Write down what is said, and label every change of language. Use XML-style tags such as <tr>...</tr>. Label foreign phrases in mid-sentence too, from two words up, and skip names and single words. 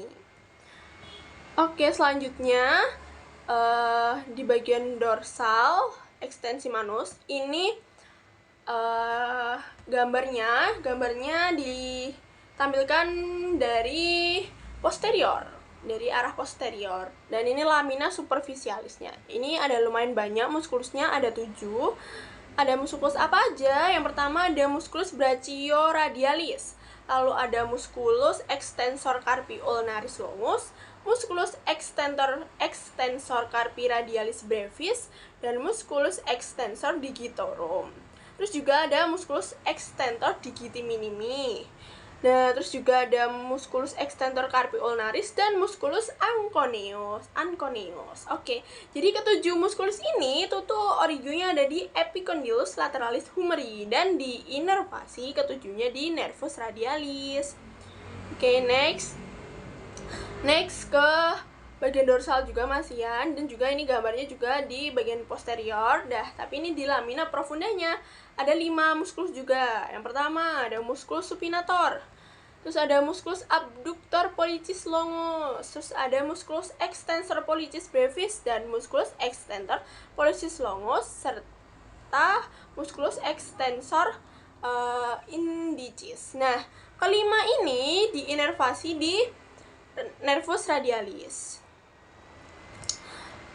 <id>Oke, selanjutnya di bagian dorsal ekstensi manus ini gambarnya ditampilkan dari posterior, dari arah posterior, dan ini</id> <la>lamina superficialisnya.</la> <id>Ini ada lumayan banyak muskulusnya, ada 7. Ada muskulus apa aja? Yang pertama ada</id> <la>musculus brachioradialis,</la> <id>lalu ada</id> <la>musculus extensor carpi ulnaris longus, musculus extensor carpi radialis brevis, dan musculus extensor digitorum.</la> <id>Terus juga ada</id> <la>musculus extensor digiti minimi.</la> <id>Nah, terus juga ada</id> <la>musculus extensor carpi ulnaris dan musculus anconeus.</la> <id>Oke, jadi ketujuh musculus ini itu tuh origonya ada di</id> <la>epicondylus lateralis humeri</la> <id>dan diinervasi ketujuhnya di</id> <la>nervus radialis.</la> <id>Oke, next ke bagian dorsal juga masih ya, dan juga ini gambarnya juga di bagian posterior. Tapi ini di</id> <la>lamina profundanya</la> <id>ada 5 muskulus juga. Yang pertama ada</id> <la>musculus supinator,</la> <id>terus ada</id> <la>musculus abductor pollicis longus,</la> <id>terus ada</id> <la>musculus extensor pollicis brevis dan musculus extensor pollicis longus, serta musculus extensor indicis.</la> <id>Nah, kelima ini diinervasi di</id> <la>nervus radialis.</la>